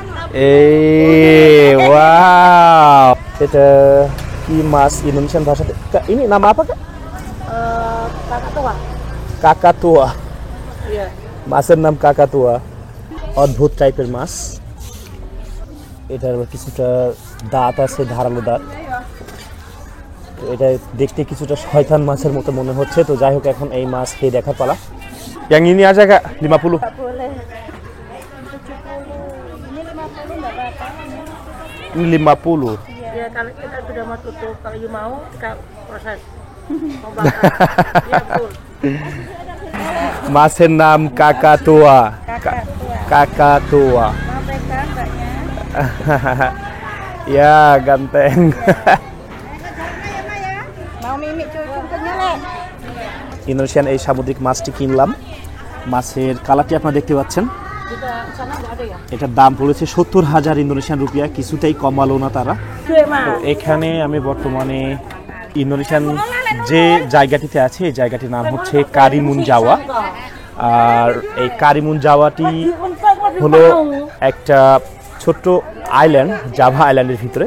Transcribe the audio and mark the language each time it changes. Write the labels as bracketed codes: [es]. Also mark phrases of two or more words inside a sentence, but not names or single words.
[id] Wow. Itu Mas Indonesian bahasa. Ini nama apa Kak? Kakatua. Kakatua. Iya. [bn] মাছের নাম কাকাতুয়া। অদ্ভুত টাইপের মাছ। এটার কিছুটা দাঁত আছে, ধারালো দাঁত। তো এটা দেখতে কিছুটা শয়তান মাছের মতো মনে হচ্ছে। তো যাই হোক, এখন এই মাছ খেয়ে দেখার পালা। [id] Yang ini aja Kak, 50. Nggak boleh. 70. Ini 50 nggak apa-apa. Ini 50. Ya kalau kita sudah mau tutup, kalau you mau kita proses. Mau bakar. Iya betul. [bn] মাছের নাম কাকাতুয়া। [id] Kakatua. [bn] কাকাতুয়া। [id] Mau pegang mbaknya? Ya, ganteng. Mau mimik cucunya le? [bn] ইন্দোনেশিয়ান এই সামুদ্রিক মাছটি কিনলাম। মাছের কালারটি আপনারা দেখতে পাচ্ছেন। [id] Kita sana nggak ada ya? [bn] এটার দাম পড়েছে 70,000 ইন্দোনেশিয়ান রুপিয়া। কিছুটাই কমালো না তারা। তো এখানে আমি বর্তমানে ইন্দোনেশিয়ান যে জায়গাটিতে আছে, এই জায়গাটির নাম হচ্ছে কারিমুন জাওয়া। আর এই কারিমুন জাওয়াটি হলো একটা ছোট্ট আইল্যান্ড, জাভা আইল্যান্ডের ভিতরে।